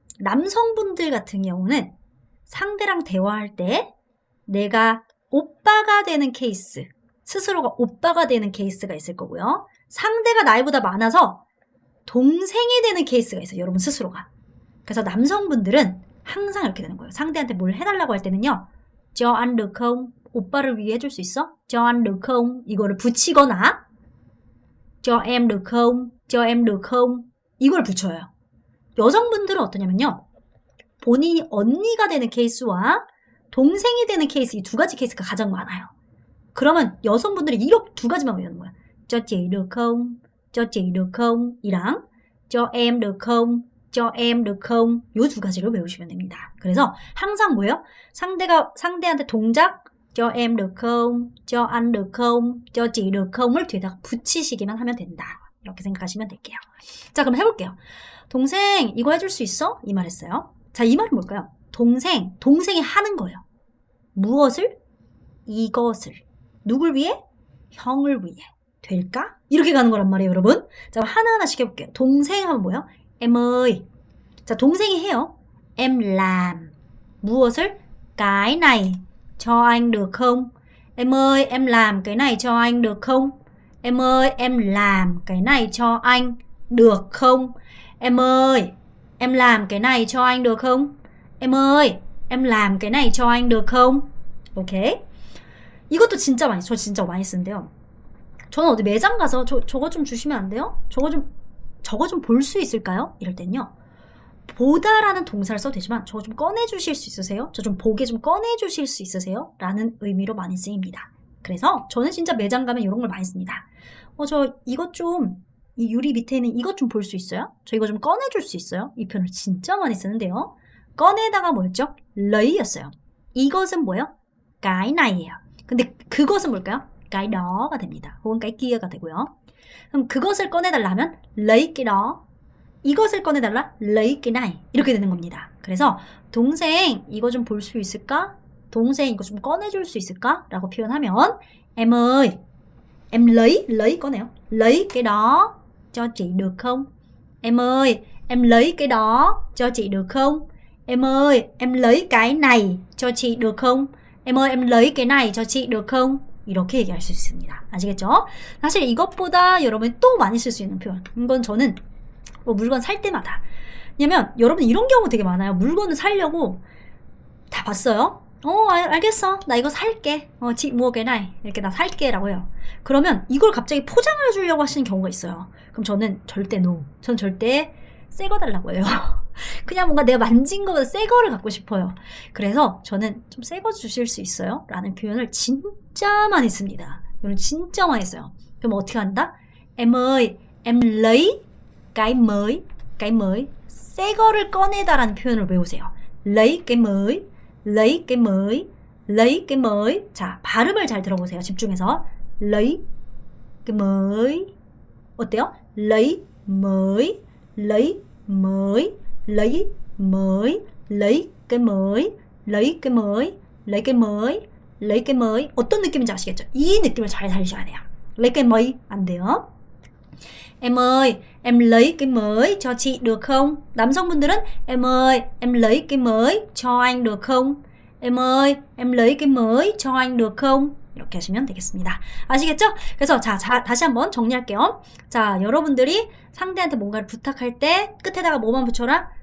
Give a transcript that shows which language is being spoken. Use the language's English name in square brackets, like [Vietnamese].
[Korean] 남성분들 같은 경우는 상대랑 대화할 때 내가 오빠가 되는 케이스, 스스로가 오빠가 되는 케이스가 있을 거고요. 상대가 나이보다 많아서 동생이 되는 케이스가 있어요. 여러분 스스로가. 그래서 남성분들은 항상 이렇게 되는 거예요. 상대한테 뭘 해달라고 할 때는요. [Vietnamese] cho anh được không? [Korean] 오빠를 위해 해줄 수 있어? [Vietnamese] cho anh được không? [Korean] 이거를 붙이거나 [Vietnamese] cho em được không? cho em được không? [Korean] 이걸 붙여요. 여성분들은 어떠냐면요. 본인이 언니가 되는 케이스와 동생이 되는 케이스, 이 두 가지 케이스가 가장 많아요. 그러면 여성분들이 이렇게 두 가지만 외우는 거야. [Vietnamese] cho chị được không? cho chị được không? [Korean] 이랑 [Vietnamese] cho em được không? cho em được không? [Korean] 요 두 가지를 외우시면 됩니다. 그래서 항상 뭐예요? 상대한테 동작 [Vietnamese] cho em được không? cho anh được không? cho chị được không? [Korean] 을 뒤에다가 붙이시기만 하면 된다. 이렇게 생각하시면 될게요. 자, 그럼 해볼게요. 동생 이거 해줄 수 있어? 이 말 했어요. 자, 이 말은 뭘까요? 동생이 하는 거예요. 무엇을? 이것을. 누굴 위해? 형을 위해. 될까? 이렇게 가는 거란 말이에요, 여러분. 자, 하나하나씩 해볼게요. 동생 하면 뭐예요? [Vietnamese] Em ơi. [Korean] 자, 동생이 해요. [Vietnamese] Em làm. [Korean] 무엇을? [Vietnamese] Cái này cho anh được không? Em ơi, em làm cái này cho anh được không? Em ơi, em làm cái này cho anh được không? Em ơi, em làm cái này cho anh được không? Em ơi, em làm cái này cho anh được không? [Korean] 오케이. 이것도 진짜 많이, 저 진짜 많이 쓰는데요. 저는 어디 매장 가서 저거 좀 주시면 안 돼요? 저거 좀 볼 수 있을까요? 이럴 땐요. 보다라는 동사를 써도 되지만 저거 좀 꺼내주실 수 있으세요? 저 좀 보게 좀 꺼내주실 수 있으세요? 라는 의미로 많이 쓰입니다. 그래서 저는 진짜 매장 가면 이런 걸 많이 씁니다. 저 이것 좀, 이 유리 밑에 있는 이것 좀 볼 수 있어요? 저 이거 좀 꺼내줄 수 있어요? 이 표현을 진짜 많이 쓰는데요. 꺼내다가 뭐였죠? 레이였어요. 이것은 뭐예요? cái nay예요. 근데 그것은 뭘까요? cái do가 됩니다. 혹은 cái kia가 되고요. 그럼 그것을 꺼내달라면 [Vietnamese] lấy cái đó. [Korean] 이것을 꺼내달라 [Vietnamese] lấy cái này. [Korean] 이렇게 되는 겁니다. 그래서 동생 이거 좀 볼 수 있을까? 동생 이거 좀 꺼내줄 수 있을까? 라고 표현하면 [Vietnamese] em ơi, em lấy [Korean] 꺼내요. [Vietnamese] lấy cái đó cho chị được không? Em ơi, em lấy cái đó cho chị được không? Em ơi, em lấy cái này cho chị được không? Em ơi, em lấy cái này cho chị được không? [Korean] 이렇게 얘기할 수 있습니다. 아시겠죠? 사실 이것보다 여러분이 또 많이 쓸 수 있는 표현. 이건 저는 물건 살 때마다. 왜냐면 여러분 이런 경우 되게 많아요. 물건을 사려고 다 봤어요. 알겠어. 나 이거 살게. [Vietnamese] chị mua cái này. [Korean] 이렇게 나 살게 라고 해요. 그러면 이걸 갑자기 포장을 해주려고 하시는 경우가 있어요. 그럼 저는 절대 no. 전 절대 새 거 달라고 해요. 그냥 뭔가 내가 만진 거보다 새 거를 갖고 싶어요. 그래서 저는 좀 새 거 주실 수 있어요? 라는 표현을 진짜 많이 씁니다. 이건 진짜 많이 써요. 그럼 어떻게 한다? [Vietnamese] Em ơi, em lấy cái mới. [Korean] cái mới. 새 거를 꺼내다라는 표현을 외우세요. [Vietnamese] lấy cái mới, lấy cái mới, lấy cái mới. [Korean] 자, 발음을 잘 들어보세요. 집중해서. [Vietnamese] lấy cái mới. [Korean] 어때요? [Vietnamese] lấy mới, lấy mới, lấy mới, lấy cái mới, lấy cái mới, lấy cái mới, lấy cái mới. [Korean] 어떤 느낌인지 아시겠죠? 이 느낌을 잘 살리셔야 돼요. [Vietnamese] lấy cái mới [Korean] 안 돼요. [Vietnamese] Em ơi, em lấy cái mới cho chị được không? 남성분들은 em ơi, em lấy cái mới cho anh được không? Em ơi, em lấy cái mới cho anh được không? [Korean] 이렇게 하시면 되겠습니다. 아시겠죠? 그래서 자, 다시 한번 정리할게요. 자, 여러분들이 상대한테 뭔가를 부탁할 때 끝에다가 뭐만 붙여라?